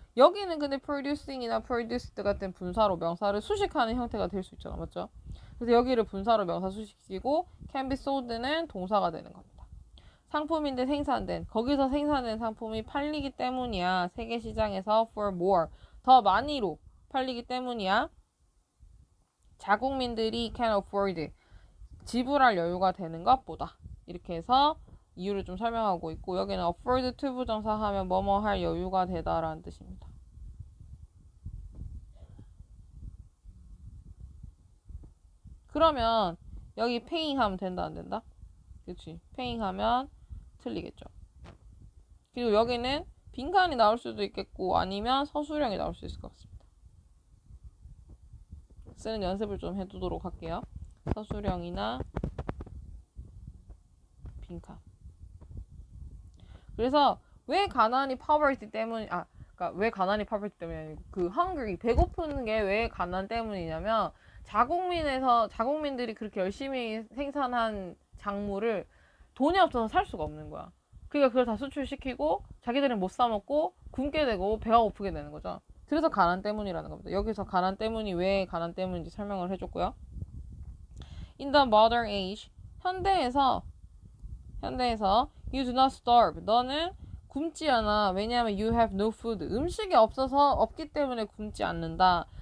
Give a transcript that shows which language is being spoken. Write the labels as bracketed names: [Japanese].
[Korean] 여기는 근데 producing이나 produced 같은 분사로 명사를 수식하는 형태가 될 수 있잖아. 맞죠? 그래서 여기를 분사로 명사 수식시키고 can be sold는 동사가 되는 겁니다. 상품인데 생산된. 거기서 생산된 상품이 팔리기 때문이야. 세계 시장에서 [English] for more. [Korean] 더 많이로 팔리기 때문이야. 자국민들이 [English] can afford. [Korean] 지불할 여유가 되는 것보다. 이렇게 해서 이유를 좀 설명하고 있고 여기는 afford to 부정사 하면 뭐뭐 할 여유가 되다라는 뜻입니다. 그러면 여기 paying 하면 된다 안 된다? 그치? paying 하면 틀리겠죠. 그리고 여기는 빈칸이 나올 수도 있겠고 아니면 서술형이 나올 수 있을 것 같습니다. 쓰는 연습을 좀 해두도록 할게요. 서술형이나 빈칸. 그래서 왜 가난이 poverty 때문이 그러니까 왜 가난이 poverty 때문이 아니고 그 hungry 배고픈 게 왜 가난 때문이냐면 자국민들이 그렇게 열심히 생산한 작물을 돈이 없어서 살 수가 없는 거야. 그러니까 그걸 다 수출시키고 자기들은 못 사 먹고 굶게 되고 배가 고프게 되는 거죠. 그래서 가난 때문이라는 겁니다. 여기서 가난 때문이 왜 가난 때문인지 설명을 해줬고요. [English] In the modern age [Korean] 현대에서 [English] you do not starve. [Korean] 너는 굶지 않아. 왜냐하면 [English] you have no food. [Korean] 음식이 없기 때문에 굶지 않는다.